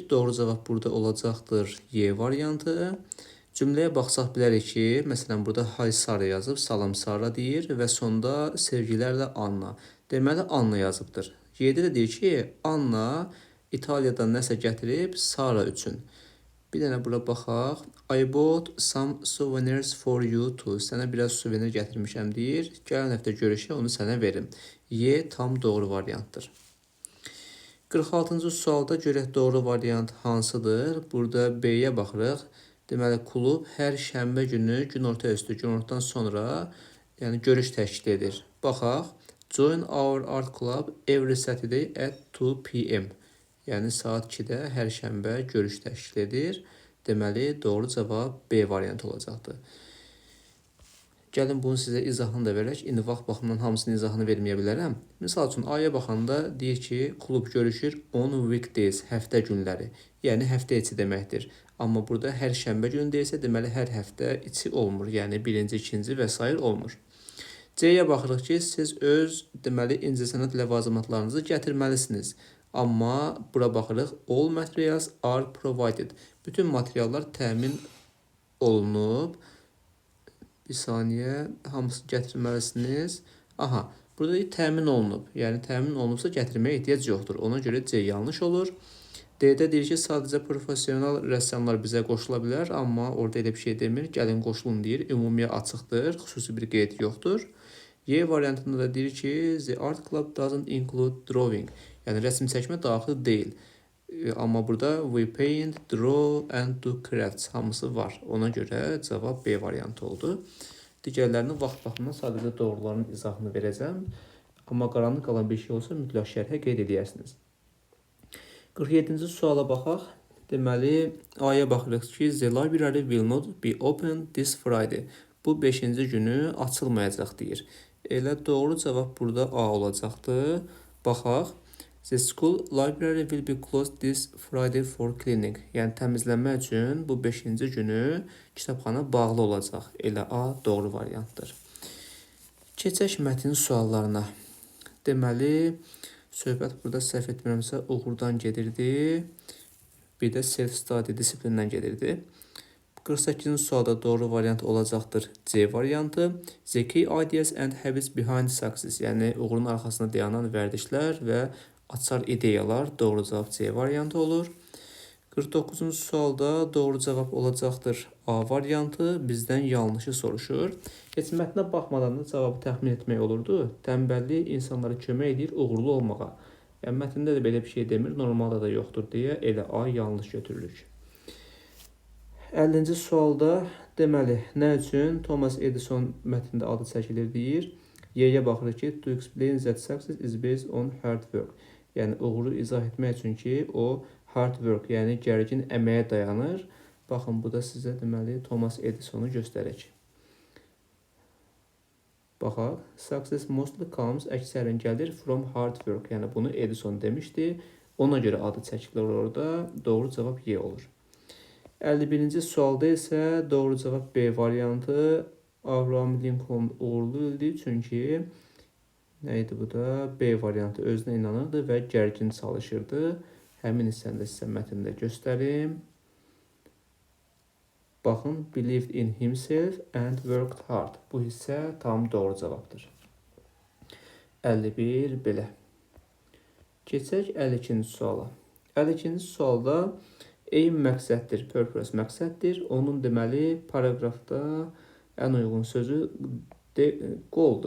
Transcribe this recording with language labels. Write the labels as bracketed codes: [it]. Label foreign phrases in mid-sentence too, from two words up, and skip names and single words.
[az] Doğru cavab burada olacaqdır Y variantı. Cümləyə baxsaq bilərik ki, məsələn, burada Hay Sara yazıb, salam Sara deyir və sonda sevgilərlə Anna. Deməli, Anna yazıbdır. Y-də də deyir ki, Anna İtaliyadan nəsə gətirib Sara üçün. Bir dənə bura baxaq. [en] I bought some souvenirs for you too. [az] Sənə biraz suvenir gətirmişəm deyir. Gələn həftə görüşə onu sənə verim. Y tam doğru variantdır. 46-cı sualda görək doğru variant hansıdır? Burada B-yə baxırıq. Deməli, klub hər şənbə günü günorta üstü, günortadan sonra görüş təşkil edir. Baxaq. [en] Join our art club every Saturday at 2 p.m. [az] Yəni, saat 2-də hər şənbə görüş təşkil edir. Deməli, doğru cavab B variantı olacaqdır. Gəlin bunu sizə izahını da verək. İndi vaxt baxımından hamısının izahını verməyə bilərəm. Misal üçün, A-ya baxanda deyir ki, klub görüşür [en] on weekdays, [az] həftə günləri. Yəni, həftə içi deməkdir. Amma burada hər şənbə günü deyirsə, deməli, hər həftə içi olmur. Yəni, birinci, ikinci və s. olmur. C-yə baxırıq ki, siz öz, deməli, incəsənət ləvazimatlarınızı gətirməlisiniz. Amma bura baxırıq, [en] all materials are provided. [az] Bütün materiallar təmin olunub. Bir saniyə, hamısı gətirməlisiniz. Aha, burada təmin olunub. Yəni, təmin olunubsa gətirməyə ehtiyac yoxdur. Ona görə C yanlış olur. D-də deyir ki, sadəcə profesional rəssamlar bizə qoşula bilər, amma orada elə bir şey demir. Gəlin qoşulun deyir, ümumiyə açıqdır, xüsusi bir qeyd yoxdur. Y variantında da deyir ki, [en] the art club doesn't include drawing. [az] Yəni, rəsm çəkmə daxil deyil. Amma burada [en] we paint, draw and do crafts [az] hamısı var. Ona görə cavab B variantı oldu. Digərlərinin vaxt baxımından sadəcə doğruların izahını verəcəm. Amma qaranlıq qalan bir şey olsa mütləq şərhə qeyd edərsiniz. 47-ci suala baxaq. Deməli, A-ya baxırıq ki, [en] the library will not be open this Friday. [az] Bu 5-ci günü açılmayacaq deyir. Elə doğru cavab burada A olacaqdır. Baxaq. [en] The school library will be closed this Friday for cleaning. [az] Yəni, təmizlənmə üçün bu 5-ci günü kitabxana bağlı olacaq. Elə A doğru variantdır. Keçək mətn suallarına. Deməli, söhbət burada səhv etmirəmsə uğurdan gedirdi. Bir də self-study disiplindən gedirdi. 48-ci sualda doğru variant olacaqdır C variantı. [en] The key ideas and habits behind success. [az] Yəni, uğurun arxasında dayanan vərdişlər və açar ideyalar doğru cavab C variantı olur. 49-cu sualda doğru cavab olacaqdır A variantı. Bizdən yanlışı soruşur. Heç mətnə baxmadan da cavabı təxmin etmək olurdu. Tənbəllik insanlara kömək edir uğurlu olmağa. Yəni, mətndə də belə bir şey demir, normalda da yoxdur deyə elə A yanlış götürülür. 50-ci sualda deməli, nə üçün Thomas Edison mətndə adı çəkilir deyir. Y-yə baxırıq ki, [en] to explain that success is based on hard work. [az] Yəni, uğuru izah etmək üçün ki, o [en] hard work, [az] yəni gərgin əməyə dayanır. Baxın, bu da sizə deməli Thomas Edisonu göstərək. Baxaq, [en] success mostly comes, [az] əksərin gəlir [en] from hard work. [az] Yəni, bunu Edison demişdi. Ona görə adı çəkilir orada. Doğru cavab Y olur. 51-ci sualda isə doğru cavab B variantı. Abraham Lincoln uğurlu öldü. Çünki nə idi bu da? B variantı özünə inanırdı və gərgin çalışırdı. Həmin hissəni də sizə mətndə göstərim. Baxın, [en] believed in himself and worked hard. [az] Bu hissə tam doğru cavabdır. 51 belə. Keçək 52-ci suala. 52-ci sualda aim məqsəddir, purpose məqsəddir. Onun deməli paragrafda ən uyğun sözü goaldur.